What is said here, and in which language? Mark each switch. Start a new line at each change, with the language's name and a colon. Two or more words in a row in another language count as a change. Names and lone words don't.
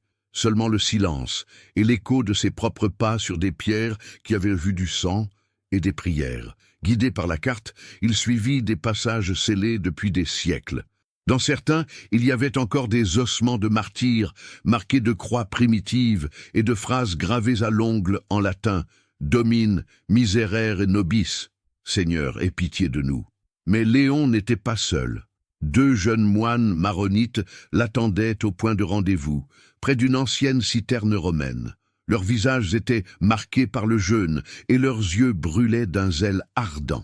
French: Seulement le silence et l'écho de ses propres pas sur des pierres qui avaient vu du sang et des prières. Guidé par la carte, il suivit des passages scellés depuis des siècles. Dans certains, il y avait encore des ossements de martyrs, marqués de croix primitives et de phrases gravées à l'ongle en latin «
Latin: Domine, miserere nobis
French: »« Seigneur, aie pitié de nous ». Mais Léon n'était pas seul. 2 jeunes moines maronites l'attendaient au point de rendez-vous, près d'une ancienne citerne romaine. Leurs visages étaient marqués par le jeûne et leurs yeux brûlaient d'un zèle ardent.